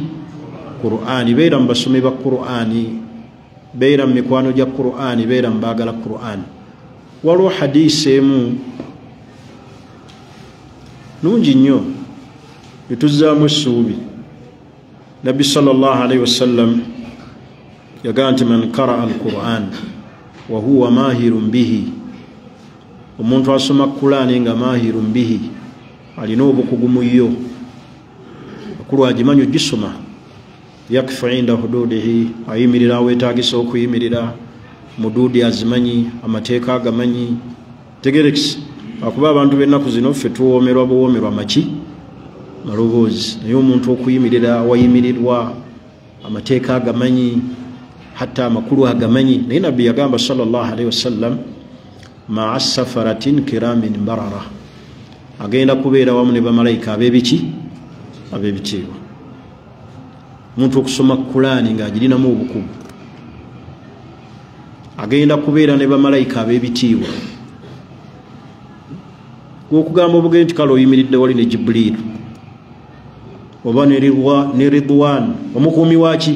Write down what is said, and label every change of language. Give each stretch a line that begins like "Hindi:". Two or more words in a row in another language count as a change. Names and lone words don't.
Ganda: Qur'ani. Beera mu basomi ba Qur'ani, beera mu mikwano gya Qur'ani, beera mu baagala Qur'ani. Waliwo hadiisi emu nungi nnyo etuzzaamu essuubi. Nabbi
Arabic: صلى الله عليه وسلم
Ganda: yagamba nti
Arabic: من قرأ القرآن وهو ماهر به,
Ganda: omuntu asoma Qur'ani nga
Arabic: ماهر به,
Ganda: alina obukugu mu yo, akulu agimanyi ogisoma,
Arabic: يقف عند حدوده,
Ganda: ayimirira aweetaagisa okuyimirira, muduudi azimanyi, amateeka agamanyi. Tegerekisi akuba abantu b'ennaku zino ffe tuwoomerwa buwoomerwa maki? Maloboozi. Naye omuntu okuyimirira wayimirirwa, amateeka agamanyi, hatta amakulu agamanyi. Naye Nabbi yagamba
Arabic: صلى الله عليه وسلم مع السفرة الكرام البررة,
Ganda: agenda kubeera wamu ne bamalayika ab'ebiki? Ab'ebitiibwa. Omuntu okusoma Qur'ani ng'agirinamu obukugu agenda kubeera ne bamalayika ab'ebitiibwa. Gw'okugamba obugende nti kale oyimiridde wali ne Jibril oba ne Ridwan omukuumi waki?